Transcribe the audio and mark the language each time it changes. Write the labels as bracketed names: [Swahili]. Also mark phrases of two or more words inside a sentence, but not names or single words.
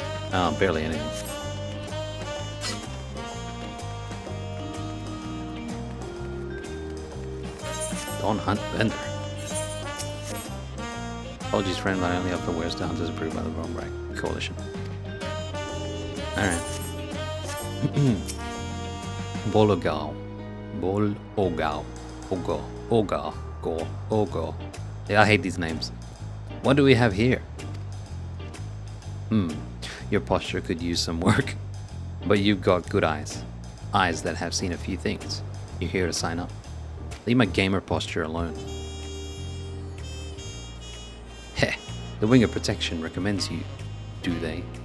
[English] Oh, barely anything. Don't hunt vendor. Apologies, friend, but I only offer wares to hunters approved by the Wrong Coalition. Alright. Bologao. Bologao. Ogo. Yeah, I hate these names. What do we have here? Your posture could use some work. But you've got good eyes. Eyes that have seen a few things. You're here to sign up. Leave my gamer posture alone. Heh, the Wing of Protection recommends you, do they?